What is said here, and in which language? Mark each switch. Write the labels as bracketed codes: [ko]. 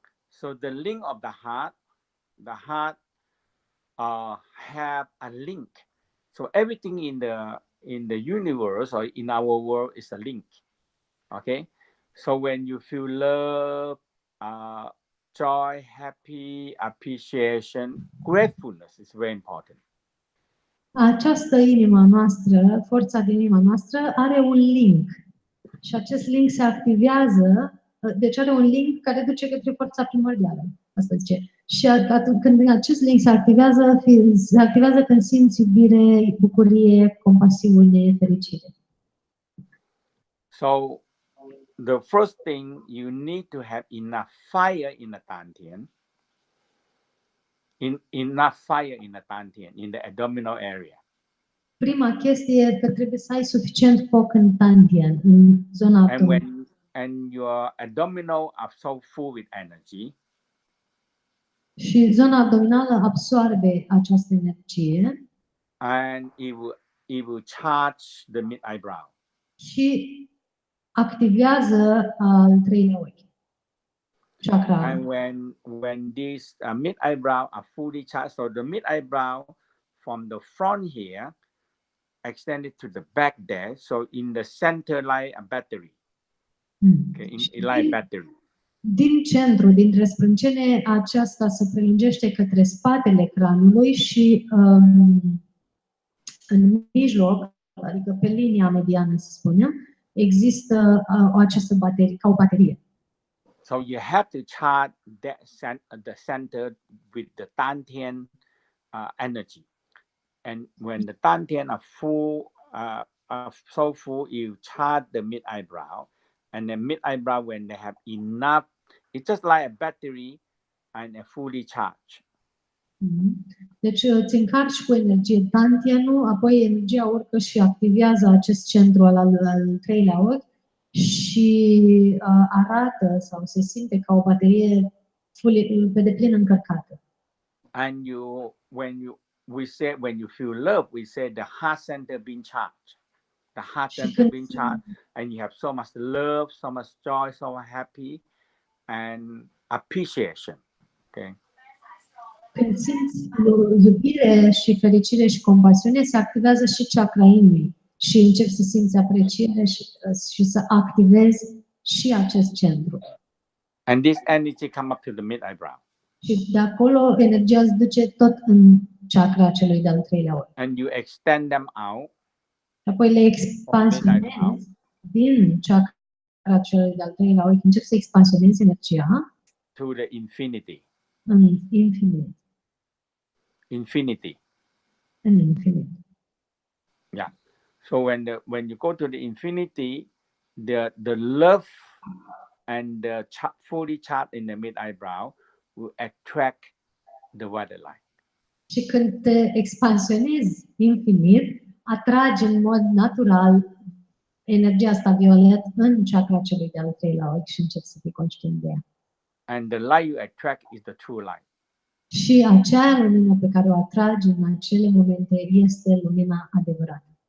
[en] So the link of the heart have a link. So everything in the universe or in our world is a link. Okay. So when you feel love, joy, happy, appreciation, gratefulness is very important. [ro] Această inima noastră, forța din inima noastră, are un link. Și acest link se activează, deci are un link care duce către forța primordială. Asta zice. Și atunci când acest link se activează când simți iubire, bucurie, compasiune, fericire. [en] So the first thing, you need to have enough fire in the Dantian. Enough fire in the Dantian, in the abdominal area. [ro] Prima chestie e că trebuie să ai suficient foc în Dantian, în zona abdominală. [en] And your abdominal are so full with energy. [ro] Și zona abdominală absorbe această energie. [en] And it will charge the mid eyebrow. [ro] Și activează al treilea ochi. Chakra. [en] And when these mid eyebrow are fully charged, so the mid eyebrow from the front here extended to the back there, so in the center like a battery. Okay, like battery. [ro] Din centru, dintre sprâncene, aceasta se prelungește către spatele cranului și în mijloc, adică pe linia mediană, să spunem, există această baterie, ca o baterie. [en] So you have to charge the center with the Dantian energy. And when the Dantian are full, so full, you charge the mid eyebrow. And the mid eyebrow, when they have enough, it's just like a battery and a fully charged. [ro] Deci îți încarci cu energie Dantianul, apoi energia urcă și activează acest centru al treilea ochi și arată sau se simte ca o baterie pe deplin încărcată. [en] And when you feel love, we say the heart center being charged. The heart center being charged, and you have so much love, so much joy, so much happy, and appreciation. Okay. [ro] Când simți iubire și fericire și compasiune, se activează și chakra inimii și începi să simți apreciere și să activezi și acest centru. [en] And this energy come up to the mid eyebrow. [ro] Și de acolo energia îți duce tot în chakra celui de-al treilea ochi. [en] And you extend them out. [ro] Apoi le expansionezi din chakra celui de-al treilea ochi, începi să expansionezi energia [en] to the infinity. [ro] În infinit. [en] Infinity. [ro] În infinit. [en] Yeah. So when you go to the infinity, the love and the fully charged in the mid eyebrow will attract the water light. [ro] Și când te expansionezi infinit, atragi în mod natural energia asta violet în chakra celui de-al treilea ochi și începi să fii conștient de ea. [en] And the light you attract is the true light. [ro] Și acea lumină pe care o atragi în acele momente este lumina adevărată.